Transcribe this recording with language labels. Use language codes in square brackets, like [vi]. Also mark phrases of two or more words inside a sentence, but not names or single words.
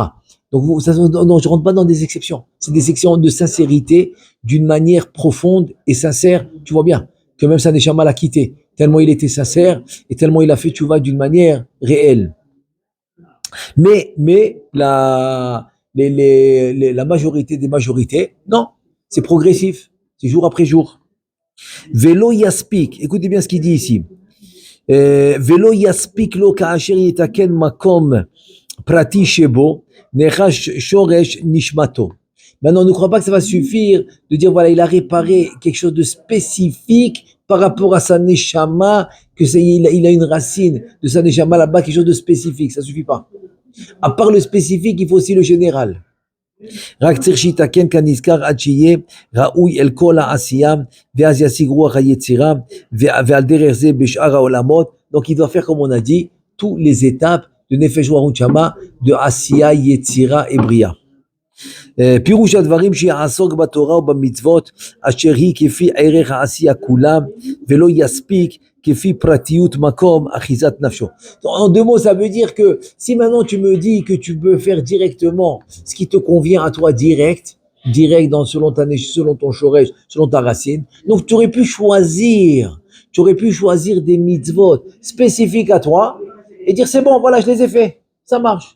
[fr] Donc, non, je ne rentre pas dans des exceptions. C'est des exceptions de sincérité, d'une manière profonde et sincère. Tu vois bien que même sa neshama l'a quitté, tellement il était sincère et tellement il a fait tchouva d'une manière réelle. Mais la majorité des majorités, non, c'est progressif, c'est jour après jour. [he] ולא יספיק, [fr] écoutez bien ce qu'il dit ici. [he] ולא יספיק לו כאשר יתקן מקום פרטי שבו. [fr] Maintenant, ne crois pas que ça va suffire de dire, voilà, il a réparé quelque chose de spécifique par rapport à sa neshama, il a une racine de sa neshama là-bas, quelque chose de spécifique, ça suffit pas. À part le spécifique, il faut aussi le général. Donc il doit faire, comme on a dit, toutes les étapes de Nefesh Warut Shama, de Asiya, Yetzira et Bria. [he] פירוש הדברים שיעסוק בתורה ובמצוות אשר היא כפי ערך העשייה כולם ולא יספיק כפי פרטיות מקום אחיזת נפשו. [fr] En deux mots, ça veut dire que si maintenant tu me dis que tu peux faire directement ce qui te convient à toi direct selon ton shoresh, selon ta racine, donc tu aurais pu choisir des mitzvot spécifiques à toi et dire c'est bon, voilà, je les ai faits, ça marche.